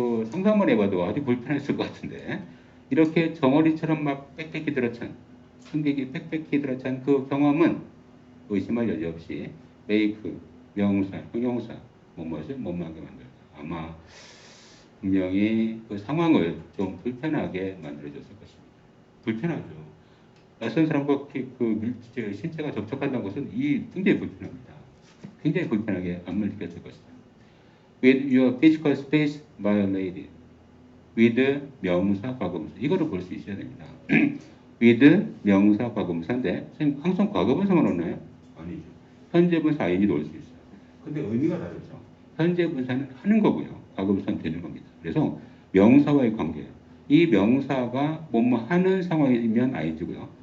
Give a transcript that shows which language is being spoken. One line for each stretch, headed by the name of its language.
Korean: 상상만 해봐도 아주 불편했을 것 같은데 이렇게 정어리처럼 막 빽빽히 들어찬 승객이 빽빽히 들어찬 그 경험은 의심할 여지 없이 메이크, 명사, 형용사 무엇을 못하게 만들다. 아마 분명히 그 상황을 좀 불편하게 만들어줬을 것입니다. 불편하죠. 낯선 사람과 신체가 접촉한다는 것은 굉장히 불편합니다. 굉장히 불편하게 안무를 느꼈을 것이다.
English: With your physical space violated.
Korean: with 명사, 과거분사. 이거를 볼 수 있어야 됩니다. with 명사, 과거분사인데 선생님 항상 과거분사만 넣나요? 아니죠. 현재분사 ing도 넣을 수 있어요. 근데 의미가 다르죠. 현재분사는 하는 거고요. 과거분사는 되는 겁니다. 그래서 명사와의 관계예요. 이 명사가 뭐뭐 하는 상황이면 ing고요.